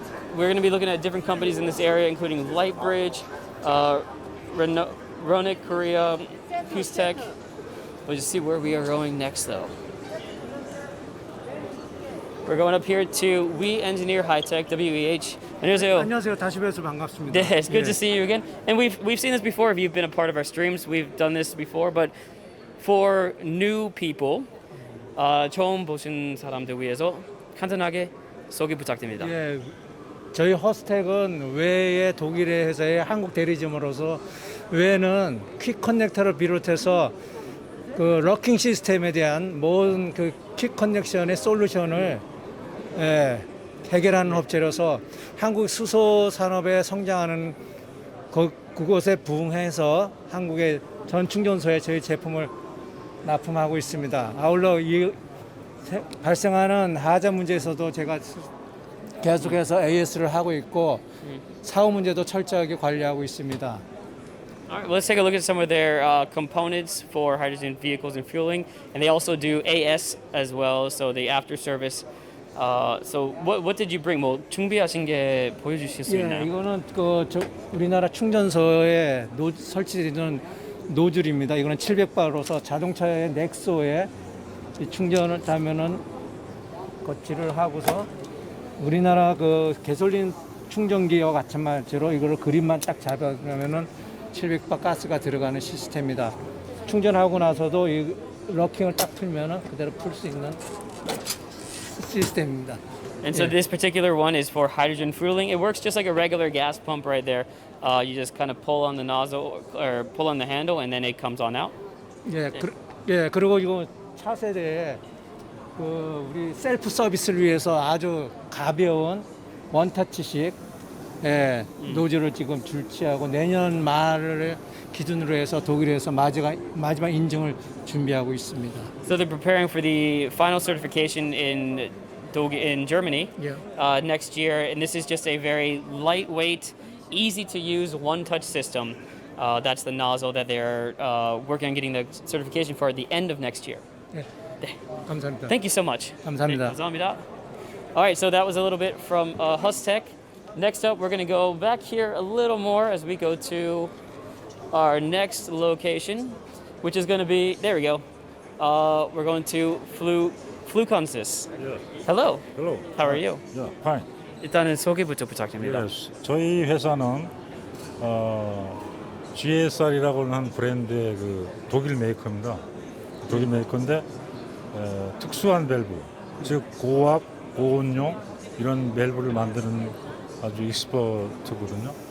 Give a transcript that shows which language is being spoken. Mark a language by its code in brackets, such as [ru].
[en] We're going to be looking at different companies in this area, including Lightbridge, Ronick, Korea, Pustech. We'll just see where we are going next, though. We're going up here to We Engineer High-Tech, WEH. [ko] 안녕하세요. 안녕하세요. 다시 뵈서 반갑습니다. [en] Yeah, it's good to see you again. And we've seen this before. If you've been a part of our streams, we've done this before. But for new people, [ko] 처음 보신 사람들 위해서 간단하게 소개 부탁드립니다. 예, 저희 허스텍은 외의 독일의 회사의 한국 대리점으로서 외에는 퀵 커넥터를 비롯해서 그 러킹 시스템에 대한 모든 그 퀵 커넥션의 솔루션을 해결하는 업체로서 한국 수소 산업에 성장하는 그곳에 부응해서 한국의 전 충전소에 저희 제품을 납품하고 있습니다. 아울러 이 발생하는 하자 문제에서도 제가 계속해서 AS를 하고 있고 사후 문제도 철저하게 관리하고 있습니다. [en] All right, let's take a look at some of their components for hydrogen vehicles and fueling, and they also do AS as well, so the after service. So what did you bring? [ko] 뭐 준비하신 게 보여주실 수 있나요? 예, 이거는 우리나라 충전소에 설치되는 노즐입니다. 이거는 700바로서 자동차의 넥소에 충전을 하면은 거치를 하고서 우리나라 그 가솔린 충전기와 같은 말처럼 이거를 그림만 딱 잡아주면은 700바 가스가 들어가는 시스템입니다. 충전하고 나서도 이 러킹을 딱 풀면은 그대로 풀 수 있는 시스템입니다. [en] And so this particular one is for hydrogen fueling. It works just like a regular gas pump right there. You just kind of pull on the nozzle or pull on the handle, and then it comes on out. [ko] 예, 그리고 이거 차세대에 그 우리 셀프 서비스를 위해서 아주 가벼운 원터치식 노즐을 지금 출시하고 내년 말을 기준으로 해서 독일에서 마지막 인증을 준비하고 있습니다. [en] So they're preparing for the final certification in Germany next year, and this is just a very lightweight, easy to use one-touch system. That's the nozzle that they're working on getting the certification for at the end of next year. [ko] 네. 감사합니다. [en] Thank you so much. [ko] 감사합니다. 감사합니다. [en] All right, so that was a little bit from Hustech. Next up, we're going to go back here a little more as we go to our next location, which is going to be, there we go. We're going to Fluconsis. Yes. Hello. Hello. How are you? Yeah, fine. [ko] 일단은 소개부터 부탁드립니다. [en] Yes. [ko] 저희 회사는 GSR이라고 하는 브랜드의 그 독일 메이커입니다. 독일 메이커인데 특수한 밸브, 즉 고압, 고온용 이런 밸브를 만드는 아주 익스퍼트거든요.